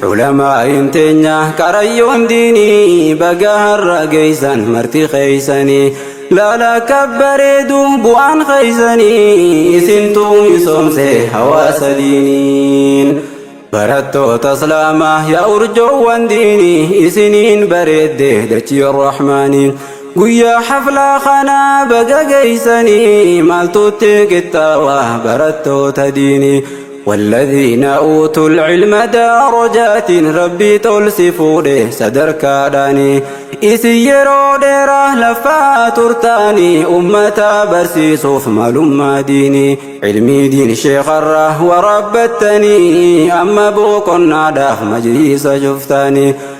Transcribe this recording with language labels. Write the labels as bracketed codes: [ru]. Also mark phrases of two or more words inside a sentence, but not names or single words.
[om] Ulamaa'iin teenya qarayyoon diinii, baga har'a geessan marti keeysanii, laala akka bareedu bu'aan keeysanii, isintu misoomse hawaasa diiniin. Barattoota Islaamaa yaa urjoowwan diinii, isiniin bareedde dachii Rahmaanii. Guyyaa haflaa kana baga geeysanii, maaltutti qixxaawa barattoota diinii? [ar] والذين أوتوا العلم درجات، ربي تول [om] si fuudhe sadarkaadhaani. Isin yeroo dheeraa lafaa turtaani, ummata barsiisuuf maalummaa diini. Ilmii diin sheekarra warabbattani, amma boqonnaadhaaf majliisa cuftaani.